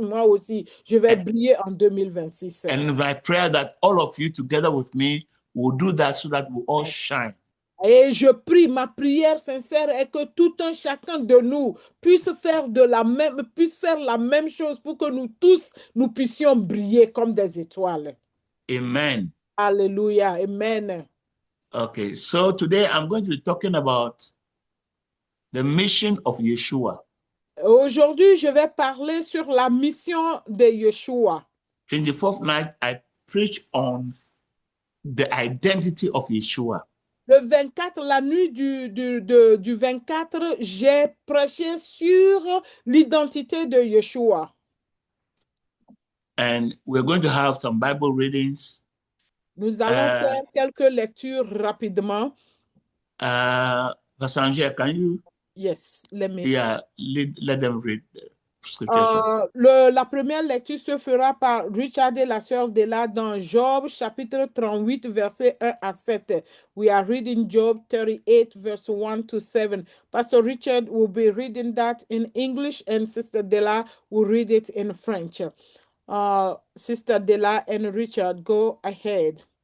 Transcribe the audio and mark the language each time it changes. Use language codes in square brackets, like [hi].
[fr] Moi aussi, je vais briller en 2026. [en] And my prayer that all of you together with me will do that so that we all shine. [fr] Et je prie, ma prière sincère est que tout un chacun de nous puisse faire la même chose pour que nous tous, nous puissions briller comme des étoiles. Amen. Alléluia. Amen. [en] Okay, so today I'm going to be talking about the mission of Yeshua. [fr] Aujourd'hui, je vais parler sur la mission de Yeshua. [en] 24th night, I preach on the identity of Yeshua. [fr] Le 24, la nuit du 24, j'ai prêché sur l'identité de Yeshua. [en] And we're going to have some Bible readings. [fr] Nous allons faire quelques lectures rapidement. [en] Pastor Angela, can you? Yes, let them read the scriptures. [fr] La première lecture se fera par Richard et la sœur Della dans Job, chapitre 38, verset 1 à 7. [en] We are reading Job 38, verse 1 to 7. Pastor Richard will be reading that in English and Sister Della will read it in French. Sister Della and Richard, go ahead.